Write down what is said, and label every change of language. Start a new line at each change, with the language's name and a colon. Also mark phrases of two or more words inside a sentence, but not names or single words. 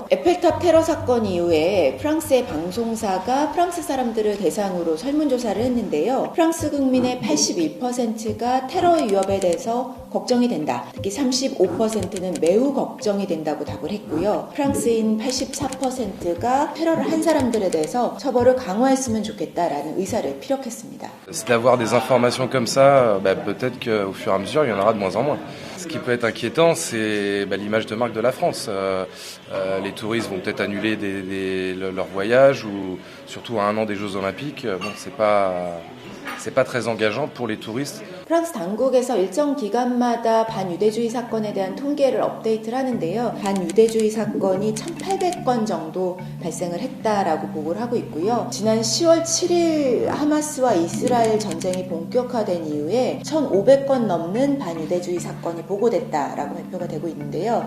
Korean: 에펠탑 테러 사건 이후에 프랑스의 방송사가 프랑스 사람들을 대상으로 설문조사를 했는데요. 프랑스 국민의 81%가 테러의 위협에 대해서 걱정이 된다. 특히 35%는 매우 걱정이 된다고 답을 했고요. 프랑스인 84%가 테러를 한 사람들에 대해서 처벌을 강화했으면 좋겠다라는 의사를 피력했습니다.
French: C'est d'avoir des informations comme ça, peut-être qu'au fur et à mesure, il y en aura de moins en moins. Ce qui peut être inquiétant, c'est l'image de marque de la France. Les touristes vont peut-être annuler leur voyage, ou surtout à 1 an des Jeux Olympiques. Bon, c'est pas très engageant pour les touristes.
Korean: 프랑스 당국에서 일정 기간마다 반유대주의 사건에 대한 통계를 업데이트를 하는데요. 반유대주의 사건이 1,800건 정도 발생을 했다라고 보고를 하고 있고요. 지난 10월 7일 하마스와 이스라엘 전쟁이 본격화된 이후에 1,500건 넘는 반유대주의 사건이 보고됐다라고 발표가 되고 있는데요.